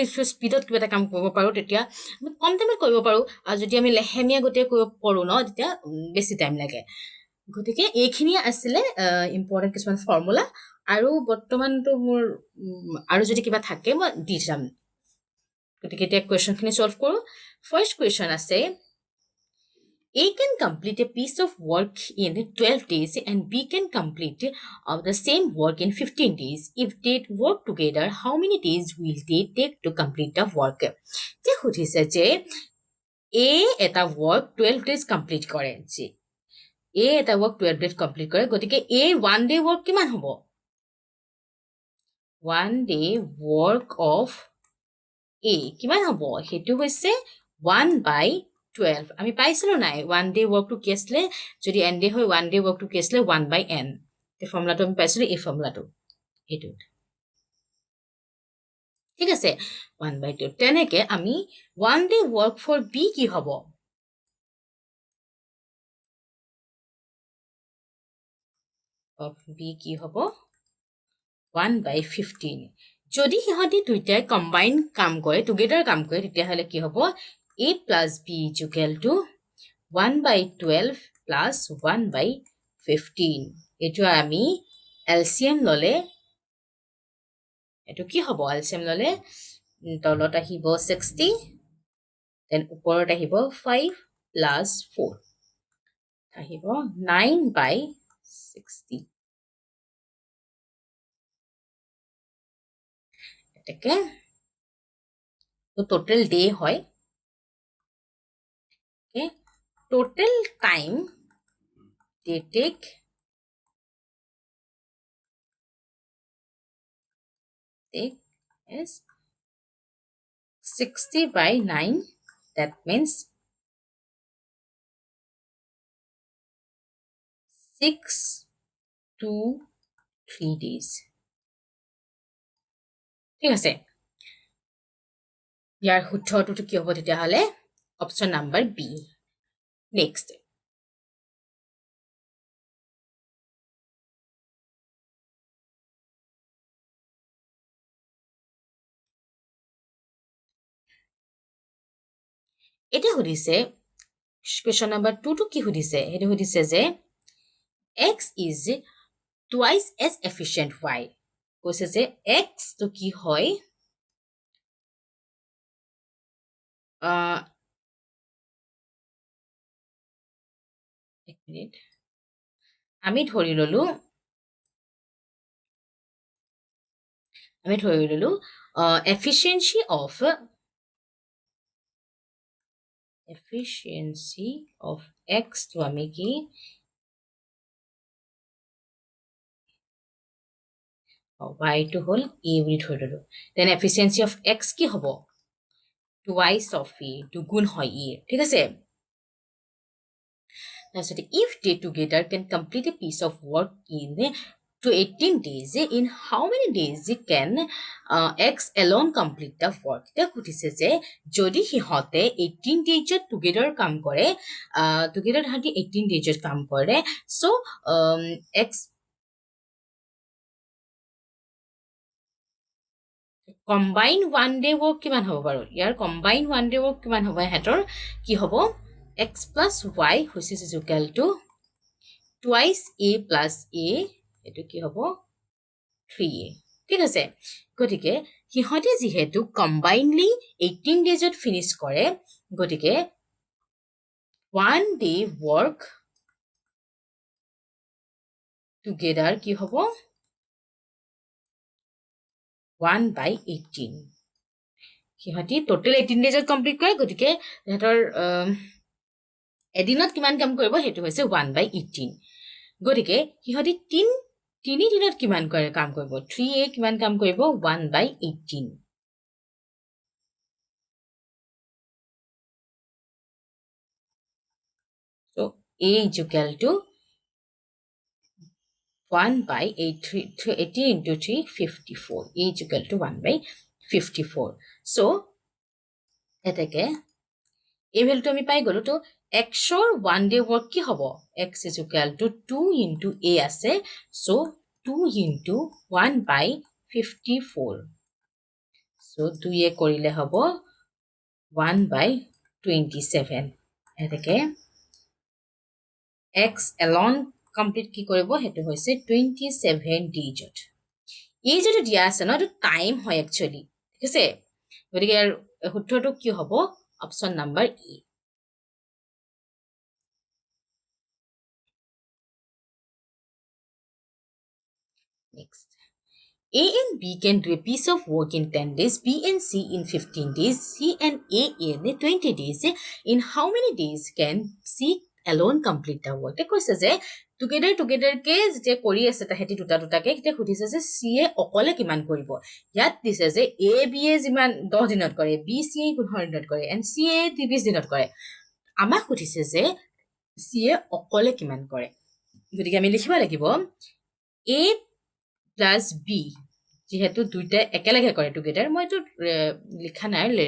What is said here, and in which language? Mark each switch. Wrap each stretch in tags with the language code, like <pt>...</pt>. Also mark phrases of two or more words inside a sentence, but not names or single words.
<as>স্পীডত কিবা এটা কাম কৰিব পাৰোঁ তেতিয়া আমি কম টাইমত কৰিব পাৰোঁ আৰু যদি আমি লেহেমীয়া গোটেই কৰিব পাৰোঁ ন তেতিয়া বেছি টাইম লাগে গতিকে এইখিনি আছিলে ইম্পৰ্টেণ্ট কিছুমান ফৰ্মুলা আৰু বৰ্তমানটো মোৰ আৰু যদি কিবা থাকে মই দি যাম গতিকে এতিয়া কুৱেশ্যনখিনি ছল্ভ কৰোঁ</as> <en>first question</en> <as>আছে</as> <en>A can complete a piece of work in 12 days and B can complete the same work in 15 days. If they work together, how many days will they take to complete the work?</en> <as>যে সুধিছে যে A এটা</as> <en>work 12 days complete</en> <as>কৰে যে A এটা</as> <en>work 12 days complete</en> <as>কৰে গতিকে A</as> <en>1 day work</en> <as>কিমান হ'ব</as> <en>1 day work of A</en> <as>কিমান হ'ব সেইটো হৈছে 1/12 আমি পাইছিলোঁ নাই 1 day workটো কি আছিলে যদি n day হয় 1 day workটো কি আছিলে 1/n এই ফৰ্মুলাটো আমি পাইছিলোঁ এই ফৰ্মুলাটো এইটোত ঠিক আছে 1/12 তেনেকৈ আমি</as> <en>1 day work for B</en> <as>কি হ'ব B কি হ'ব 1/15 যদি সিহঁতি দুইটাই কম্বাইন কাম কৰে টুগেডাৰ কাম কৰে তেতিয়াহ'লে কি হ'ব</as> <en>A plus B is equal to 1/12 plus 1/15</en> <as>এইটো আমি LCM ল'লে এইটো কি হ'ব LCM ল'লে তলত আহিব 60 দেন ওপৰত আহিব 5 plus 4 আহিব 9/60</as> <en>এটাকে total day হয় okay total time they take is 60/9 that means 6 to 3 days</en> <as>ঠিক আছে ইয়াৰ শুদ্ধটো কি হ'ব তেতিয়াহ'লে</as> <en>option number B next</en> <as>এতিয়া সুধিছে</as> <en>question number</en> <as>2টো কি সুধিছে সেইটো সুধিছে যে</as> <en>x is twice as efficient y</en> <as>কৈছে যে x তো কি হয় এক মিনিট আমি ধৰি ললো</as> <en>efficiency of x</en> <as>তো আমি কি</as> <en>y to whole a</en> <as>বুলি ধৰি ললো</as> <en>then efficiency of x</en> <as>কি হ'ব</as> <en>twice of a</en> <as>দুগুণ হয় a ঠিক আছে</as> <en>তাৰপিছতে if they together can complete a piece of work in to 18 days in how many days can x alone complete the work</en> <as>এতিয়া সুধিছে যে যদি সিহঁতে</as> <en>18 days together</en> <as>কাম কৰে</as> <en>together</en> <as>তাহাঁতি</as> <en>18 days</en> <as>কাম কৰে</as> <en>so x combine one day work</en> <as>কিমান হ'ব বাৰু ইয়াৰ</as> <en>combine one day work</en> <as>কিমান হ'ব হেতৰ কি হ'ব</as> <en>x plus y which is equal to twice a plus a</en> <as>এটো কি হ'ব</as> <en>3a</en> <as>ঠিক আছে গতিকে সিহঁতে যেহেতু</as> <en>combinedly 18 daysত finish</en> <as>কৰে গতিকে</as> <en>one day work</en> <as>together কি হ'ব 1/18 সিহঁতি total 18 daysত কমপ্লিট কৰে গতিকে হেতৰ এদিনত কিমান কাম কৰিব হেতু হৈছে 1/18 গতিকে সিহঁতি তিনি দিনত কিমান কৰে কাম কৰিব 3a কিমান কাম কৰিব 1/18</as> <en>so a is equal to 1/18 into 3 54 a is equal to 1/54 so</en> <as>এটাকে এই ভ্যালুটো আমি পাই গলো তো</as> <en>x ৰ 1 day work</en> <as>কি হ'ব</as> <en>x is equal to 2 into a আছে so 2 into 1/54 so 2</en> <as>এ কৰিলে হ'ব 1/27 এটাকে</as> <en>x alone complete</en> <as>কি কৰিব হেতু হৈছে 27 days এই যেটো দিয়া আছে ন এটো টাইম হয় একচুয়ালি ঠিক আছে গতিকে ইয়াৰ সূত্ৰটো কি হ'ব</as> <en>option number</en> <as>ই</as> <en>next A and B can do a piece of work in 10 days, B and C in 15 days, C and A in 20 days. In how many days can C alone complete the work?</en> <as>কৈছে যে together কে যে কৰি আছে তাহেতি দুটা কে কিতে খুদিছে যে C এ অকলে কিমান কৰিব ইয়াত দিছে যে A B এ যিমান 10 দিনত কৰে B C এ 15 দিনত কৰে and C এ 30 দিনত কৰে আমাক খুদিছে যে C এ অকলে কিমান কৰে গতিকে আমি লিখিব লাগিব</as> <en>A plus B</en> <as>যেহেতু দুইটা একেলগে কৰে টুগেদাৰ মই তো লিখা নাই</as>